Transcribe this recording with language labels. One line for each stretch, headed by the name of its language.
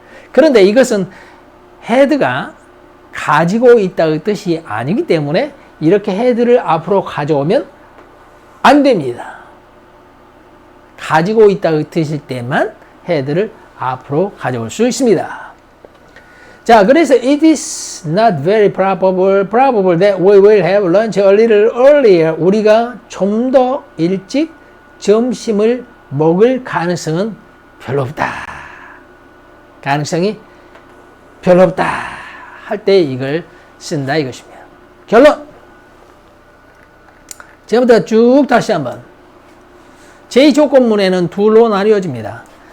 Korean: 그런데 이것은 had가 가지고 있다의 뜻이 아니기 때문에 이렇게 had를 앞으로 가져오면 안 됩니다. 가지고 있다의 뜻일 때만 had를 앞으로 가져올 수 있습니다.
English: 자, 그래서 it is not very probable that we will have lunch a little earlier.
Korean: 우리가 좀 더 일찍 점심을 먹을 가능성은 별로 없다. 가능성이 별로 없다. 할 때 이걸 쓴다 이것입니다. 결론. 지금부터 쭉 다시 한번. 제2조건문에는 둘로 나뉘어집니다.